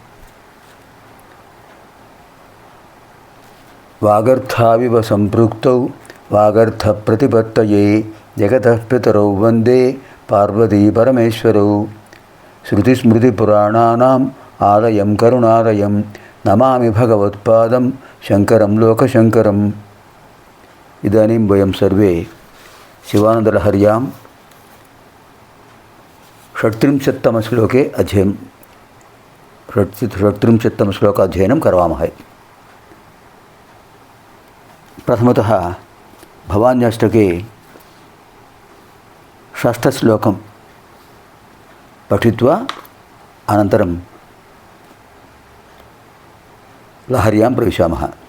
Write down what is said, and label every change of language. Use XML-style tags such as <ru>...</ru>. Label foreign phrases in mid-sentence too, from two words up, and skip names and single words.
<sa>వాగర్థావివ సంపృక్తౌ వాగర్థ ప్రతిపత్తయే జగతః పితరౌ వందే పార్వతీ పరమేశ్వరౌ. శృతిస్మృతిపురాణానాం ఆలయం కరుణాలయం నమామి భగవత్పాదం శంకరం లోకశంకరం. ఇదానీం వయం సర్వే శివానందలహర్యాం षट्त्रिंशत्तमश्लोके षट्त्रिंशत्तमश्लोकाध्ययनं करवामः. प्रथमतः भवान्याष्टके षष्ठश्लोकं पठित्वा अनन्तरं लहर्यां प्रविशामः.</sa>